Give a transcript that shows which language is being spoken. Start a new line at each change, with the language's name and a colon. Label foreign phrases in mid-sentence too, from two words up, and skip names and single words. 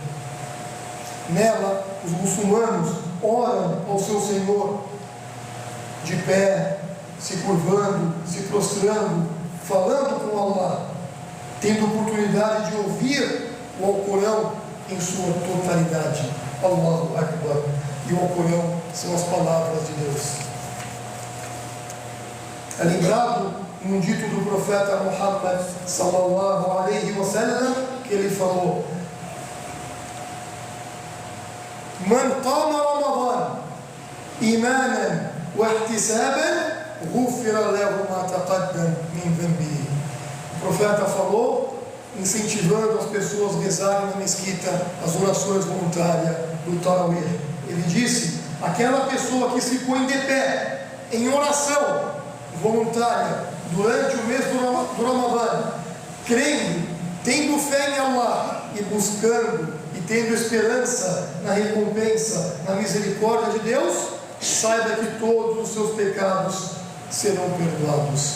Portuguese: Nela, os muçulmanos oram ao seu Senhor, de pé, se curvando, se prostrando, falando com Allah, tendo oportunidade de ouvir o Alcorão em sua totalidade.
Arabic: الله أكبر.
Portuguese: E o Alcorão são as palavras de Deus. É lembrado num dito do profeta Muhammad
Arabic: صلى الله عليه وسلم,
Portuguese: que ele falou:
Arabic: من قام رمضان إيمانا واحتسابا غفر له ما تقدم من ذنبه.
Portuguese: O profeta falou, incentivando as pessoas a rezarem na mesquita as orações voluntárias do Tarawih. Ele disse: aquela pessoa que se põe de pé em oração voluntária durante o mês do Ramadã, crendo, tendo fé em Allah e buscando e tendo esperança na recompensa, na misericórdia de Deus, saiba que todos os seus pecados serão perdoados.